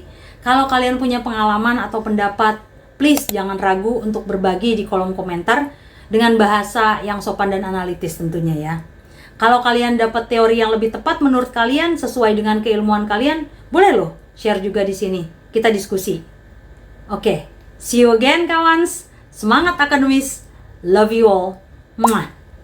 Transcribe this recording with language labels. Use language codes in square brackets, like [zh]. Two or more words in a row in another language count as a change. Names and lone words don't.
[id] Kalau kalian punya pengalaman atau pendapat, please jangan ragu untuk berbagi di kolom komentar dengan bahasa yang sopan dan analitis tentunya ya. Kalau kalian dapat teori yang lebih tepat menurut kalian sesuai dengan keilmuan kalian, boleh loh share juga di sini. Kita diskusi. Oke, [en] see you again kawans. [id] Semangat akademis. [en] Love you all. Mwah.